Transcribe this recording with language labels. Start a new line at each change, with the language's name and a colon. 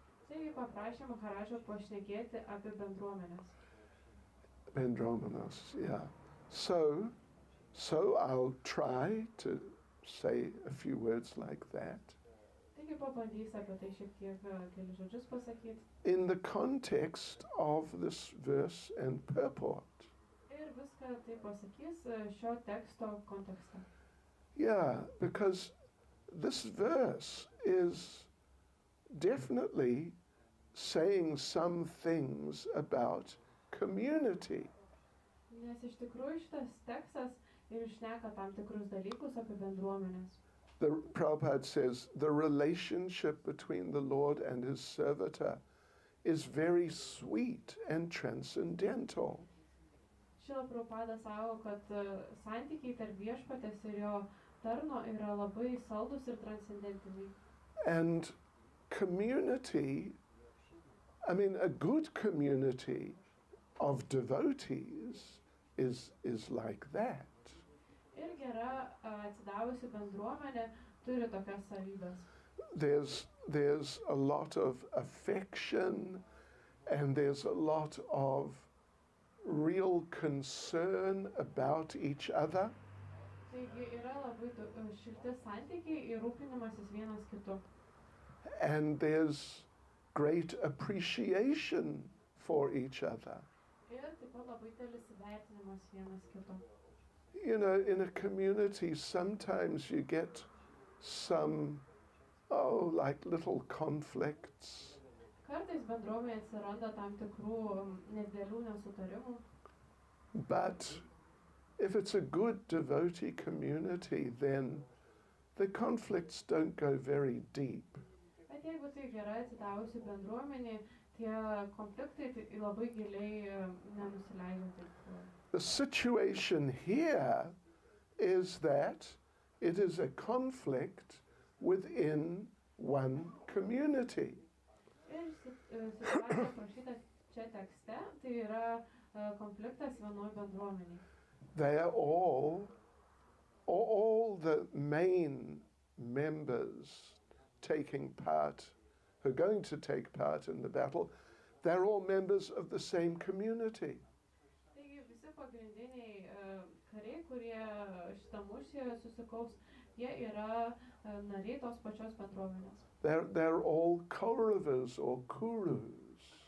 Lithuanian: Taigi paprašė Maharažo pašnekėti apie bendruomenes. Bendromenos, yeah.
English: So I'll try to say a few words like that.
Lithuanian: Taigi pabandysiu apie tai šiek tiek kelius žodžius pasakyti.
English: In the context of this verse and purport.
Lithuanian: Ir viską tai pasakys šio teksto kontekste.
English: Yeah, because this verse is definitely saying some things about community.
Lithuanian: Nes iš tikrųjų šitas tekstas ir šneka tam tikrus dalykus apie bendruomenes.
English: The Prabhupada says the relationship between the Lord and his servitor is very sweet and transcendental.
Lithuanian: Šila Prabhupada sako, kad santykiai tarp viešpatės ir jo tarno yra labai saldus ir transcendentiniai.
English: And community, I mean, a good community of devotees is like that.
Lithuanian: Ir gera atsidavusi bendruomenė turi tokias savybės.
English: There's a lot of affection and there's a lot of real concern about each other.
Lithuanian: Taigi yra labai šilti santykiai ir rūpinimasis vienas kitu.
English: And there's great appreciation for each other.
Lithuanian: Ir taip pat labai didelis įvertinimas vienas kito.
English: You know, in a community, sometimes you get some, like little conflicts.
Lithuanian: Kartais bendruomenėje atsiranda tam tikrų nedidelių nesutarimų.
English: But if it's a good devotee community, then the conflicts don't go very deep.
Lithuanian: Bet jeigu tai gerai atsidavusi bendruomenė, tie konfliktai labai giliai nenusileidžia.
English: The situation here is that it is a conflict within one community.
Lithuanian: Ir situacija aprašyta čia tekste, tai yra konfliktas vienoj bendruomeniai.
English: They are all the main members taking part, who are going to take part in the battle, they're all members of the same community.
Lithuanian: Taigi visi pagrindiniai kariai, kurie šitam mūšyje susikaus, jie yra nariai tos pačios bendruomenės.
English: They're all Kauravas or Kurus.